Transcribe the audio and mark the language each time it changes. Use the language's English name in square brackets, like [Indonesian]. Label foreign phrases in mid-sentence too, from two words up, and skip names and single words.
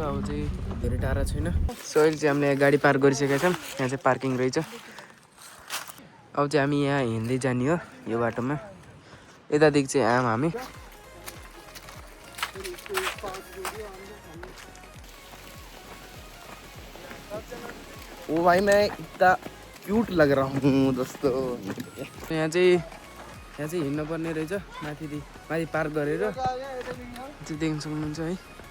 [Nepali] अब चाहिँ धेरै टाढा छैन। सो अहिले चाहिँ हामीले गाडी पार्क गरिसकेका छौँ। यहाँ चाहिँ पार्किङ रहेछ। अब चाहिँ हामी यहाँ हिँड्दै जाने हो यो बाटोमा। यतादेखि चाहिँ आम हामी। [Hindi] ओ भाई मैं इतना क्यूट लग रहा हूँ दोस्तों। [Nepali] यहाँ चाहिँ हिँड्नु पर्ने रहेछ। माथि पार्क गरेर चाहिँ देख्न सक्नुहुन्छ है।